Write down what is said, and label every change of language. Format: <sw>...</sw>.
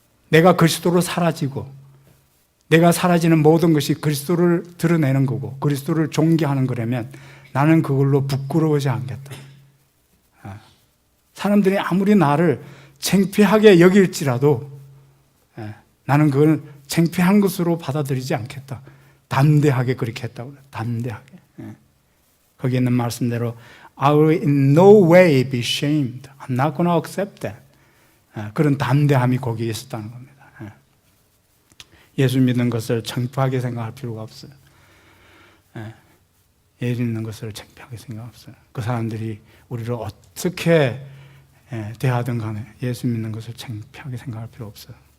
<ko>내가 그리스도로 사라지고 내가 사라지는 모든 것이 그리스도를 드러내는 거고 그리스도를 존귀하는 거라면 나는 그걸로 부끄러워하지 않겠다. 사람들이 아무리 나를 창피하게 여길지라도 나는 그걸 창피한 것으로 받아들이지 않겠다. 담대하게 그렇게 했다고 그래요. 담대하게. 거기에 있는 말씀대로</ko> <en>I will in no way be shamed. I'm not going to accept that.</en> <ko>그런 담대함이 거기에 있었다는 겁니다. 예수 믿는 것을 창피하게 생각할 필요가 없어요. 예수 믿는 것을 창피하게 생각 없어요. 그 사람들이 우리를 어떻게 대하든 간에 예수 믿는 것을 창피하게 생각할 필요 없어요.</ko>